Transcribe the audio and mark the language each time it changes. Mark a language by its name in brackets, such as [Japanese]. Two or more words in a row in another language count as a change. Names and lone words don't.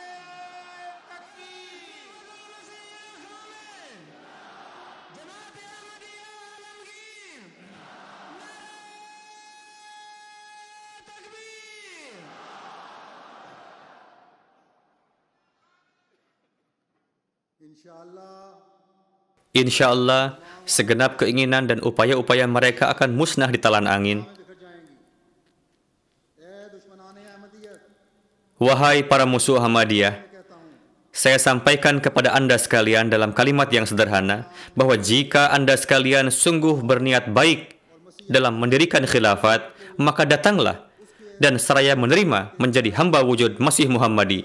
[Urdu] تکبیر جناب احمدیہ عالمگیر نعرۂ تکبیر [Arabic] إن شاء الله إن شاء الله, [Indonesian] segenap keinginan dan upaya-upaya mereka akan musnah di talan angin. [Urdu] بکھر جائیں گی۔ اے دشمنانِ احمدیت, [Indonesian] Wahai para musuh Ahmadiyah, [Urdu] کہتا ہوں, [Indonesian] saya sampaikan kepada Anda sekalian dalam kalimat yang sederhana bahwa jika Anda sekalian sungguh berniat baik dalam mendirikan khilafat, maka datanglah dan seraya menerima menjadi hamba wujud Masih Muhammadi.